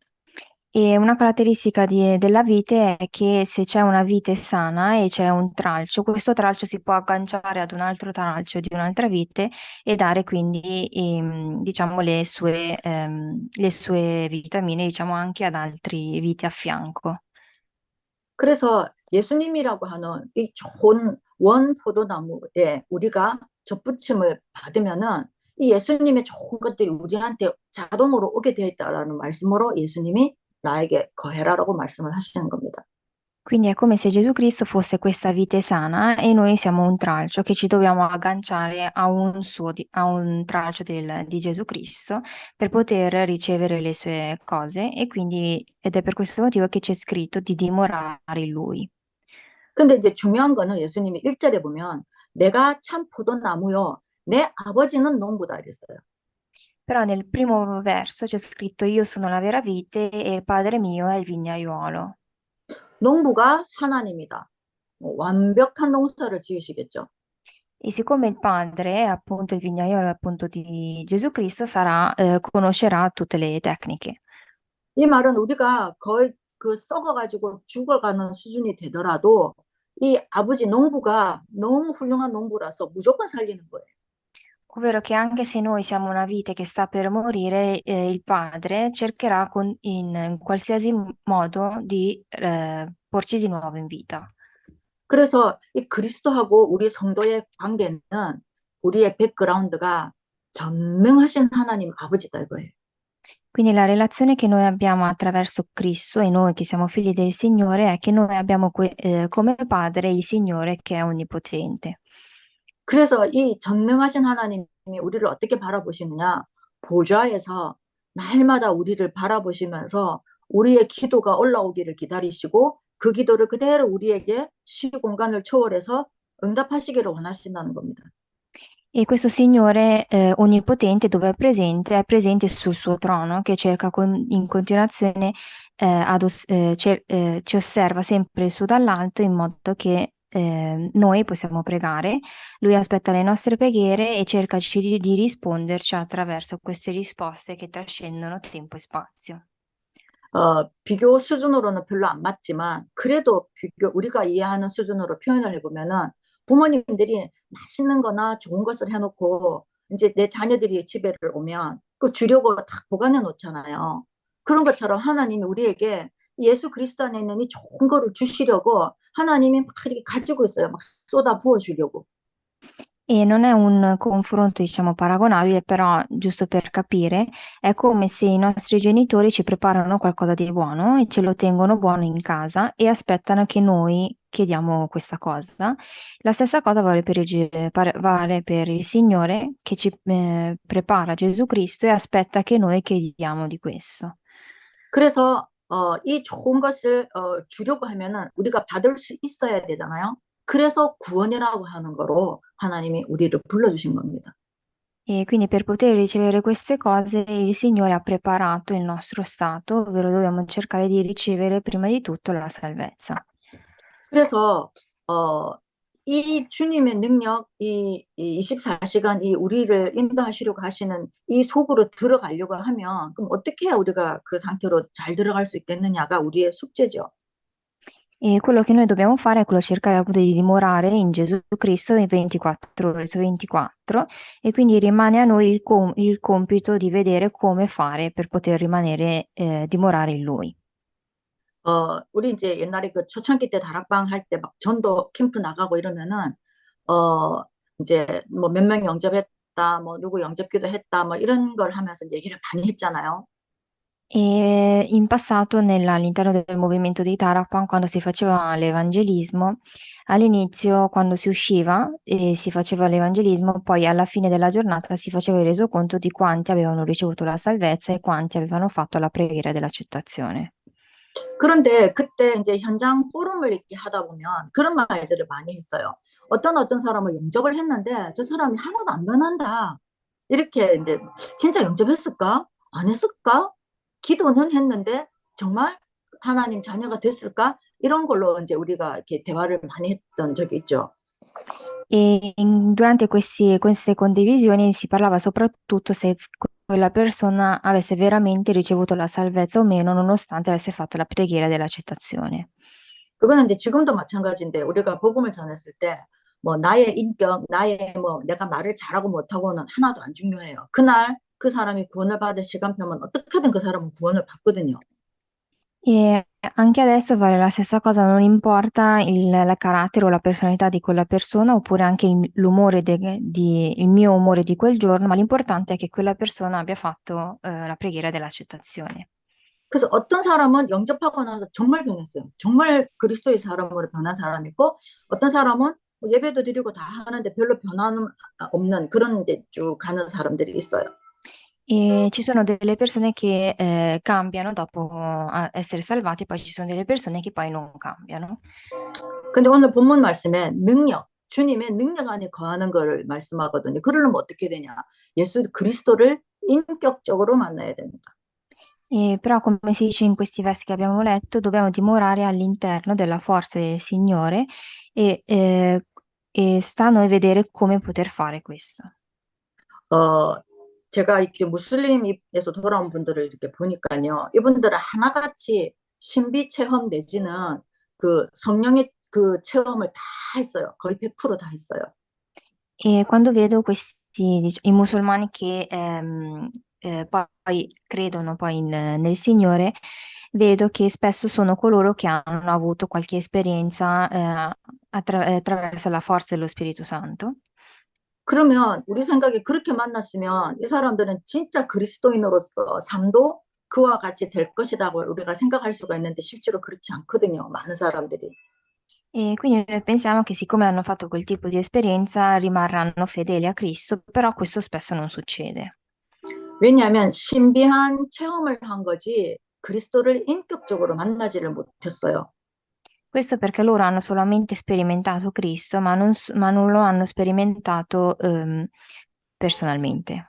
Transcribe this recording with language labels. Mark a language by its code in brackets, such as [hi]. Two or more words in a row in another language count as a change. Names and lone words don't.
[it] E una caratteristica della vite è che se c'è una vite sana e c'è un tralcio, questo tralcio si può agganciare ad un altro tralcio di un'altra vite e dare quindi, diciamo, le sue vitamine, diciamo, anche ad altri viti a fianco. [ko] 그래서 예수님이라고 하는 이 좋은 원 포도나무에 우리가 접붙임을 받으면은 이 예수님의 좋은 것들이 우리한테 자동으로 오게 되어 있다라는 말씀으로 예수님이 나에게 거해라라고 말씀을 하시는 겁니다. [it] Quindi è come se Gesù Cristo fosse questa vite sana e noi siamo un tralcio che ci dobbiamo agganciare a a un tralcio di Gesù Cristo per poter ricevere le sue cose e quindi, ed è per questo motivo che c'è scritto di dimorare in Lui. [ko] 근데 이제 중요한 거는 예수님이 1절에 보면 내가 참 포도나무요 내 아버지는 농부다 이랬어요. [it] Però nel primo verso c'è scritto io sono la vera vite e il padre mio è il vignaiuolo. [ko] 농부가 하나님이다. 완벽한 농사를 지으시겠죠. [it] E siccome il padre è appunto il vignaiolo appunto di Gesù Cristo, conoscerà tutte le tecniche. [ko] 이 말은 우리가 거의 그 썩어가지고 죽어가는 수준이 되더라도 이 아버지 농부가 너무 훌륭한 농부라서 무조건 살리는 거예요. [it] Ovvero che anche se noi siamo una vite che sta per morire, il padre cercherà in qualsiasi modo di porci di nuovo in vita. [ko] 그래서 이 그리스도하고 우리 성도의 관계는 우리의 백그라운드가 전능하신 하나님 아버지다 이거예요. [it] Quindi la relazione che noi abbiamo attraverso Cristo e noi che siamo figli del Signore è che noi abbiamo come padre il Signore che è onnipotente. [ko] 그래서 이 전능하신 하나님이 우리를 어떻게 바라보시느냐? 보좌에서 날마다 우리를 바라보시면서 우리의 기도가 올라오기를 기다리시고 그 기도를 그대로 우리에게 시 공간을 초월해서 응답하시기를 원하신다는 겁니다. [it] E questo Signore onnipotente dove è presente sul suo trono che cerca in continuazione, ci osserva sempre su dall'alto in modo che noi possiamo pregare. Lui aspetta le nostre preghiere e cerca di risponderci attraverso queste risposte che trascendono tempo e spazio. [ko] 비교 수준으로는 별로 안 맞지만 그래도 우리가 이해하는 수준으로 표현을 해보면은 부모님들이 맛있는 거나 좋은 것을 해놓고 이제 내 자녀들이 집에 오면 그 주려고 다 보관해 놓잖아요. 그런 것처럼 하나님이 우리에게 예수 그리스도 안에 있는 이 좋은 거를 주시려고 하나님이 막 이렇게 가지고 있어요. 막 쏟아 부어 주려고. [it] E non è un confronto, diciamo, paragonabile, però giusto per capire, è come se i nostri genitori ci preparano qualcosa di buono e ce lo tengono buono in casa e aspettano che noi chiediamo questa cosa. La stessa cosa vale per il Signore che ci prepara Gesù Cristo e aspetta che noi chiediamo di questo. [ko] 그래서 이 좋은 것을 주려고 하면은 우리가 받을 수 있어야 되잖아요. 그래서 구원이라고 하는 거로 하나님이 우리를 불러주신 겁니다. [it] E quindi per poter ricevere queste cose il Signore ha preparato il nostro stato, ovvero dobbiamo cercare di ricevere prima di tutto la salvezza. [ko] 그래서 이 주님의 능력, 이 24시간 이 우리를 인도하시려고 하시는 이 속으로 들어가려고 하면 그럼 어떻게 해야 우리가 그 상태로 잘 들어갈 수 있겠느냐가 우리의 숙제죠. [it] E quello che noi dobbiamo fare è quello cercare appunto di dimorare in Gesù Cristo in 24 ore su 24 e quindi rimane a noi il compito di vedere come fare per poter rimanere, dimorare in Lui. [ko] 우리 이제 옛날에 그 초창기 때 다락방 할 때 막 전도 캠프 나가고 이러면은 이제 뭐 몇 명 영접했다, 뭐 누구 영접기도 했다, 뭐 이런 걸 하면서 얘기를 많이 했잖아요. [it] E in passato all'interno del movimento di Tarapan, quando si faceva l'evangelismo, all'inizio quando si usciva e si faceva l'evangelismo, poi alla fine della giornata si faceva il resoconto di quanti avevano ricevuto la salvezza e quanti avevano fatto la preghiera dell'accettazione. [ko] 그런데 그때 이제 현장 포럼을 이렇게 하다 보면 그런 말들을 많이 했어요. 어떤 사람을 영접을 했는데 저 사람이 하나도 안 변한다. 이렇게 이제 진짜 영접했을까? 안 했을까? 기도는 했는데 정말 하나님 자녀가 됐을까? 이런 걸로 이제 우리가 이렇게 대화를 많이 했던 적이 있죠. [it] Durante queste condivisioni si parlava soprattutto se quella persona avesse veramente ricevuto la salvezza o meno, nonostante avesse fatto la preghiera dell'accettazione. [ko] 그거는 이제 지금도 마찬가지인데 우리가 복음을 전했을 때 뭐 나의 인격, 나의 뭐 내가 말을 잘하고 못하고는 하나도 안 중요해요. 그날 그 사람이 구원을 받을 시간표면 어떻게든 그 사람은 구원을 받거든요. [it] E anche adesso vale la stessa cosa, non importa il carattere o la personalità di quella persona, oppure anche l'umore il mio umore di quel giorno, ma l'importante è che quella persona abbia fatto la preghiera dell'accettazione. [ko] 그래서 어떤 사람은 영접하고 나서 정말 변했어요. 정말 그리스도의 사람으로 변한 사람이 있고 어떤 사람은 뭐 예배도 드리고 다 하는데 별로 변화는 없는 그런 데 쭉 가는 사람들이 있어요. [it] E ci sono delle persone che cambiano dopo essere salvati, poi ci sono delle persone che poi non cambiano. [ko] 근데 오늘 본문 말씀에 능력, 주님의 능력 안에 거하는 걸 말씀하거든요. 그러려면 어떻게 되냐? 예수 그리스도를 인격적으로 만나야 됩니다. [it] Però, come si dice in questi versi che abbiamo letto, dobbiamo dimorare all'interno della forza del Signore e sta a noi vedere come poter fare questo. [ko] 어, 제가 이렇게 무슬림에서 돌아온 분들을 이렇게 보니까요. 이분들은 하나같이 신비 체험 내지는 그 성령의 그 체험을 다 했어요. 거의 100%다 했어요. [it] E quando vedo i musulmani che poi credono poi nel Signore, vedo che spesso sono coloro che hanno avuto qualche esperienza attraverso la forza dello Spirito Santo. [ko] 그러면 우리 생각에 그렇게 만났으면 이 사람들은 진짜 그리스도인으로서 삶도 그와 같이 될 것이라고 우리가 생각할 수가 있는데 실제로 그렇지 않거든요. 많은 사람들이. [it] E quindi noi pensiamo che siccome hanno fatto quel tipo di esperienza rimarranno fedeli a Cristo, però questo spesso non succede. [ko] 왜냐하면 신비한 체험을 한 거지 그리스도를 인격적으로 만나지를 못했어요. [it] Questo perché loro hanno solamente sperimentato Cristo, ma non lo hanno sperimentato personalmente.